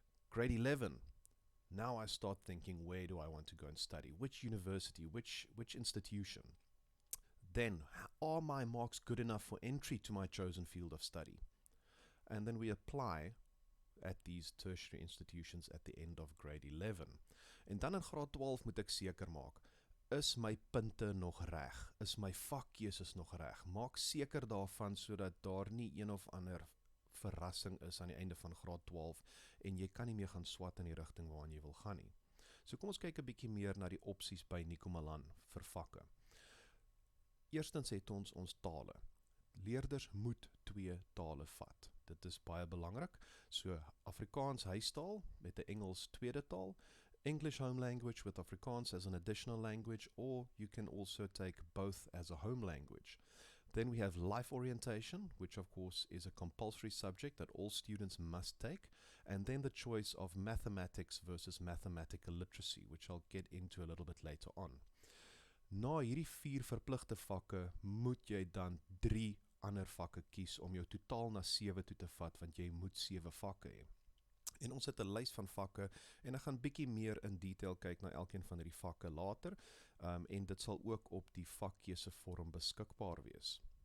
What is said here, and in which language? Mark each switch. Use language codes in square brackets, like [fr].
[en] Grade 11, now I start thinking, where do I want to go and study? Which university, which institution? Then, are my marks good enough for entry to my chosen field of study? And then we apply at these tertiary institutions at the end of grade 11. [af] En dan in graad 12 moet ek seker maak, is my punte nog reg? Is my vakkeuses nog reg? Maak seker daarvan sodat daar nie een of ander verrassing is aan die einde van graad 12 en jy kan nie meer gaan swat in die rigting waarin jy wil gaan nie. So kom ons kyk 'n bietjie meer na die opsies by Nico Malan vir vakke. Eerstens het ons tale. Leerders moet 2 tale vat. Dit is baie belangrik. So Afrikaans huistaal met 'n Engels tweede taal, [en] English home language with Afrikaans as an additional language, or you can also take both as a home language. Then we have life orientation, which of course is a compulsory subject that all students must take, and then the choice of mathematics versus mathematical literacy, which I'll get into a little bit later on. [af] Na hierdie 4 verpligte vakke moet jy dan 3 ander vakke kies om jou totaal na 7 toe te vat, want jy moet 7 vakke hê. En ons het 'n lys van vakke en ek gaan bietjie meer in detail kyk na elkeen van hierdie vakke later, en dit sal ook op die vakkeuse vorm beskikbaar wees.